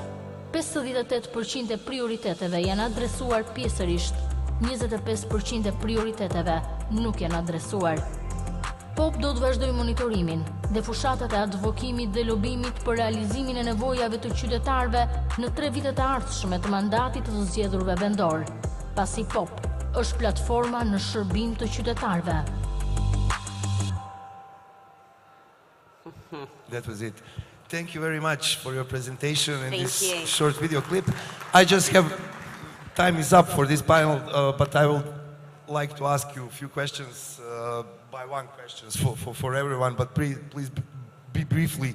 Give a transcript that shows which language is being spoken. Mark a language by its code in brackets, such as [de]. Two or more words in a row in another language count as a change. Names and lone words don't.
[sq] 58% e prioriteteve janë adresuar pjesërisht, 25% e prioriteteve nuk janë adresuar. POP do të vazhdoj monitorimin dhe fushatat e advokimit dhe lobimit për realizimin e nevojave të qytetarëve në 3 vitet e ardhshme të mandatit të zgjedhurve vendor, pasi POP është platforma në shërbim të qytetarëve. [en] That was it. Thank you very much for your presentation and Thank this you. short video clip. I just have, time is up for this panel, but I would like to ask you a few questions, by one questions for everyone, but please be briefly.